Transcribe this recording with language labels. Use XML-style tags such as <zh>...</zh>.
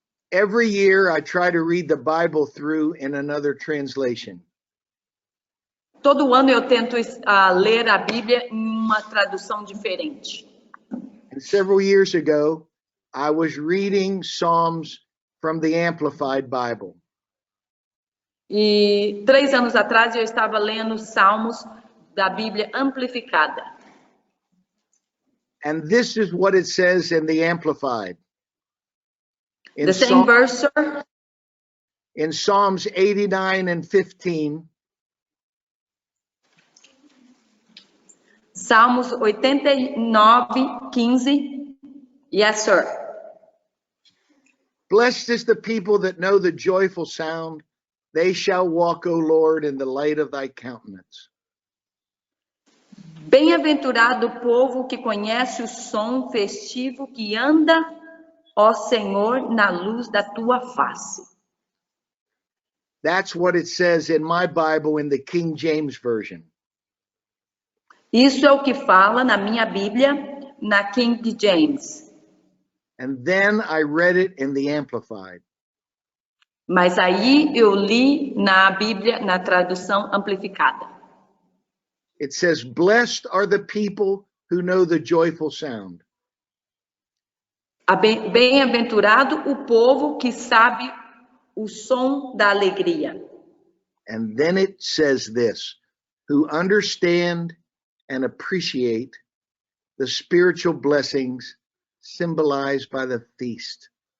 <en>Every year I try to read the Bible through in another translation.</en> <pt>Todo ano eu tento ler a Bíblia em uma tradução diferente.</pt> <en>And several years ago, I was reading Psalms from the Amplified Bible.</en> <pt>E 3 anos atrás eu estava lendo Salmos da Bíblia amplificada.</pt> <en>And this is what it says in the Amplified. The same verse, sir? In Psalms 89 and 15,</en> <pt>Salmos 89:15.</pt> <en>Yes, sir. blessed is the people that know the joyful sound. They shall walk, O Lord, in the light of thy countenance.</en> <pt>Bem-aventurado o povo que conhece o som festivo, que anda, ó Senhor, na luz da tua face.</pt> <en>That's what it says in my Bible in the King James Version.</en> <pt>Isso é o que fala na minha Bíblia, na King James.</pt> <en>And then I read it in the Amplified.</en> <pt>Mas aí eu li na Bíblia, na tradução amplificada.</pt> <en>It says, blessed are the people who know the joyful sound.</en> <pt>Bem-aventurado o povo que sabe o som da alegria.</pt> <en>And then it says this, who understand and appreciate the spiritual blessings symbolized by the feast.</en>